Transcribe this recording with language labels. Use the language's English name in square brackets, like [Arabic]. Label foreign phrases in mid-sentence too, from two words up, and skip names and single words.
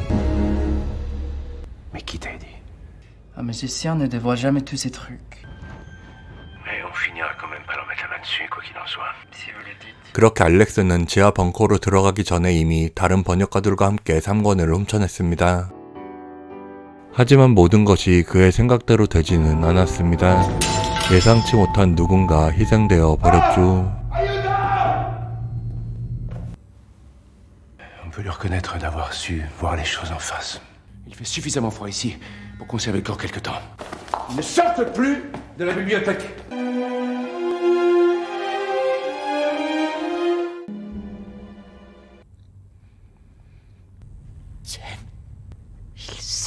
[French] Mais qui t'a aidé? Un magicien ne dévoile jamais tous ses trucs. Mais on finira quand même par leur mettre la main dessus, quoi qu'il en soit. Si vous le dites. [Korean] 그렇게 알렉스는 지하 벙커로 들어가기 전에 이미 다른 번역가들과 함께 3권을 훔쳐냈습니다. 하지만 모든 것이 그의 생각대로 되지는 않았습니다. 예상치 못한 누군가 희생되어 버렸죠. [French] On peut lui reconnaître d'avoir su voir les choses en face. Il fait suffisamment froid ici pour conserver le corps quelque temps. Il ne sortent plus de la bibliothèque. Il sait.